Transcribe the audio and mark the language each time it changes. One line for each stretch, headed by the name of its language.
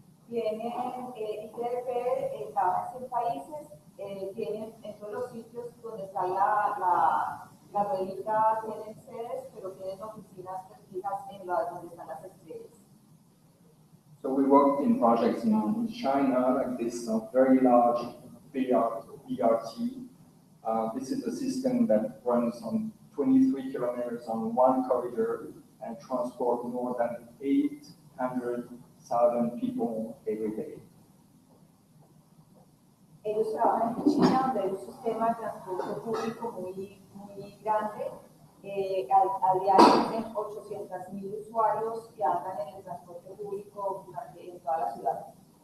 Spanish: ITDP trabaja en 100 países, tienen en todos los sitios donde está la ruedita, tienen sedes, pero tienen oficinas fijas en donde están las estrellas.
English: So we worked in projects in China, like this very large BRT. This is a system that runs on 23 kilometers on one corridor and transports more than 800,000 people every day.
Spanish: Ellos trabajan en China, donde hay un sistema de transporte público muy grande. Al diario tienen 800,000 usuarios que andan en el transporte público en toda la ciudad.